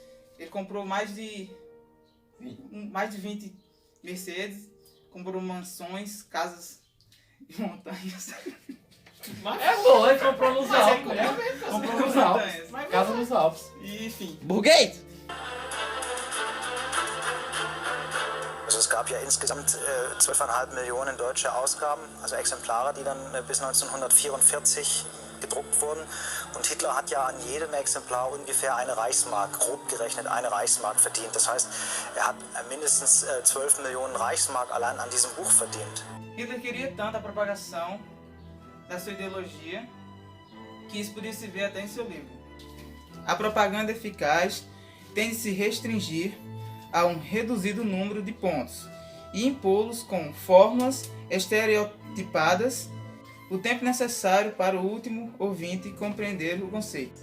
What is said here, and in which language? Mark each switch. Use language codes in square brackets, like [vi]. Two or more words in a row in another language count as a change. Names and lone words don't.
[pt] Mercedes. Ele comprou mais de 20 Mercedes, comprou mansões, casas e montanhas. É bom, ele comprou nos Mas Alpes. ele comprou Comprou nos montanhas. Alpes. Mas Casa nos Alpes. E, enfim. Burguês! [de] Also es gab ja insgesamt 12,5 Millionen deutsche Ausgaben, also Exemplare, die dann bis 1944 gedruckt wurden. Und Hitler hat ja an jedem Exemplar ungefähr eine Reichsmark, grob gerechnet eine Reichsmark verdient. Das heißt, er hat mindestens 12 Millionen Reichsmark allein an diesem Buch verdient. [pt] Hitler queria tanto a propagação da sua ideologia que isso podia se ver até em seu livro. A propaganda eficaz tem de se restringir a um reduzido número de pontos e impô-los com fórmulas estereotipadas o tempo necessário para o último ouvinte compreender o conceito.